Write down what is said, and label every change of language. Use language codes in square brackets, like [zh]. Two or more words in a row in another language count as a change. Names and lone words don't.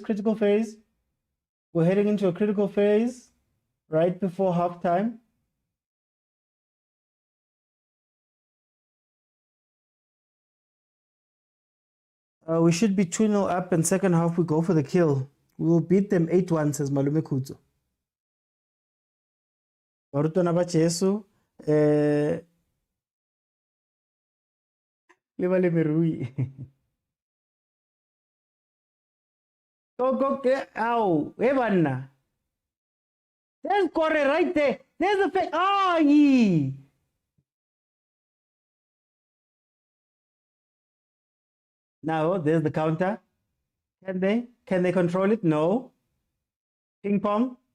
[en] We're heading into a critical phase right before halftime. We should be 2-0 up, and second half we go for the kill. We will beat them 8-1, says Malume Kutso. [tn] Barutwana ba Jesu, le merui. Go, [en] ow, Evanna. There's Corre right there. There's the fake. Oh, ye. Now, there's the counter. Can they control it? No. Ping pong.